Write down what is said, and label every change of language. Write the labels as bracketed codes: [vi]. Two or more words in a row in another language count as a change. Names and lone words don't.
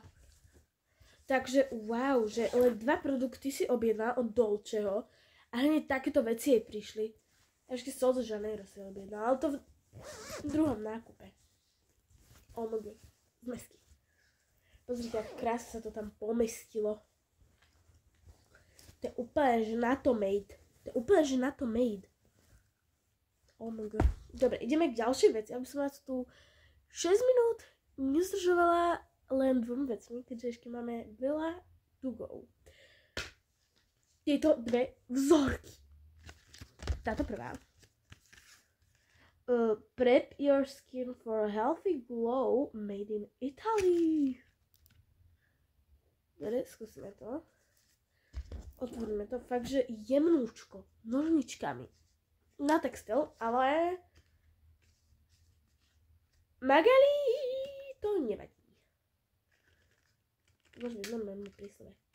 [sk] Takže wow, že len 2 produkty si objedná od Dolceho a hneď takéto veci jej prišli. Ešte Sol de Janeiro si objedná, ale to v druhom nákupe. OMG. Zmesky. Pozrite, ako krásne sa to tam pomestilo. To je úplne, že na to made. To je úplne, že na to made. [en] Oh my god. [sk] Dobre, ideme k ďalšej veci, aby som vás tu 6 minút nezdržovala len 2 vecmi, keďže ešte máme veľa [en] to go. [sk] Tieto 2 vzorky. Táto prvá. [en] Prep your skin for a healthy glow made in Italy. [sk] Dobre, skúsime to. Otvoríme to fakt, že jemnúčko, nožničkami. Na textil, ale Magali to nevadí. Môžeme normálne pri sebe.